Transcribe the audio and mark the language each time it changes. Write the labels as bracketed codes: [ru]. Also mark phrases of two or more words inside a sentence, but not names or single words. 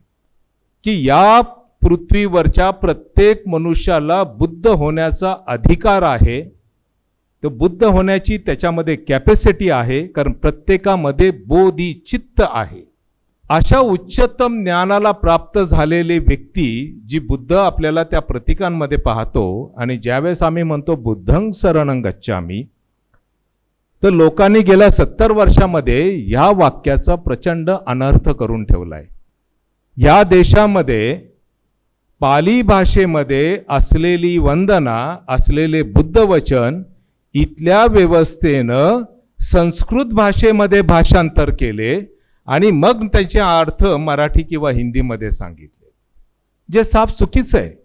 [mr] की या पृथ्वीवरच्या प्रत्येक मनुष्याला बुद्ध होण्याचा अधिकार आहे. तर बुद्ध होण्याची त्याच्यामध्ये कॅपॅसिटी आहे, कारण प्रत्येकामध्ये बोधिचित्त आहे. अशा उच्चतम ज्ञानाला प्राप्त झालेली व्यक्ती जी बुद्ध आपल्याला त्या प्रतीकांमध्ये पाहतो, आणि ज्यावेळेस आम्ही म्हणतो [pi] बुद्धं शरणं गच्छामि, [mr] तर लोकांनी गेल्या 70 वर्षामध्ये या वाक्याचा प्रचंड अनर्थ करून ठेवलाय. या देशामध्ये पाली भाषेमध्ये असलेली वंदना, असलेले बुद्धवचन इथल्या व्यवस्थेनं संस्कृत भाषेमध्ये भाषांतर केले आणि मग त्याचे अर्थ मराठी किंवा हिंदीमध्ये सांगितले, जे साफ चुकीचं आहे.